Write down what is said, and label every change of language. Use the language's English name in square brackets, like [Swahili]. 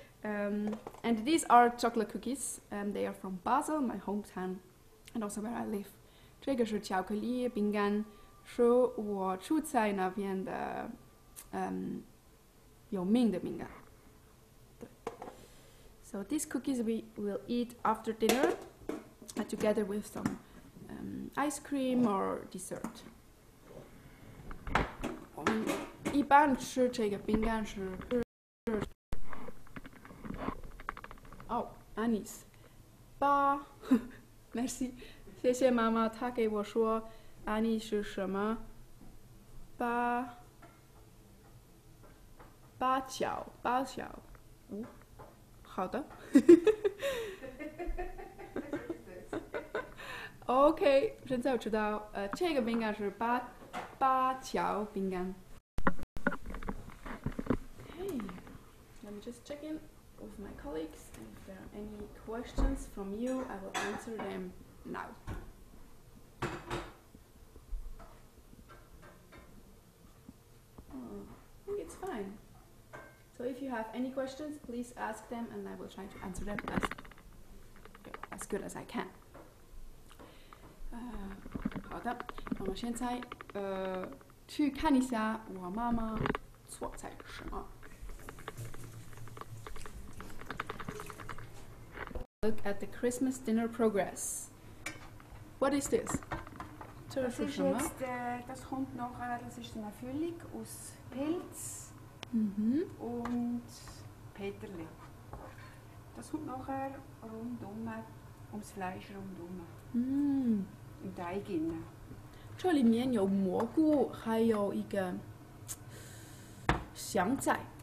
[English] And these are chocolate cookies. They are from Basel, my hometown, and also where I live. [Chinese] 这个是巧克力饼干。是我住在那边的，有名的饼干。对。 [English] So these cookies we will eat after dinner, together with some ice cream or dessert. [Chinese] 我们一般吃这个饼干是anise ，merci， 谢谢妈妈，她给我说。安妮是什么？八角，好的。 OK， 现在我知道，这个饼干是八角饼干。 [English] Okay, let me just check in with my colleagues, and if there are any questions from you, I will answer them now. I think it's fine. So if you have any questions, please ask them and I will try to answer them as good as I can. [Chinese] 好的，那么现在去看一下我妈妈做菜什么。 [English] Look at the Christmas dinner progress. What is this? [German] Das ist jetzt, das kommt nachher, das ist eine Füllung aus Pilz und Peterli. Das kommt nachher rundum, ums Fleisch rundum. Im Teig innen. [Chinese] 这里面有蘑菇，还有一个香菜。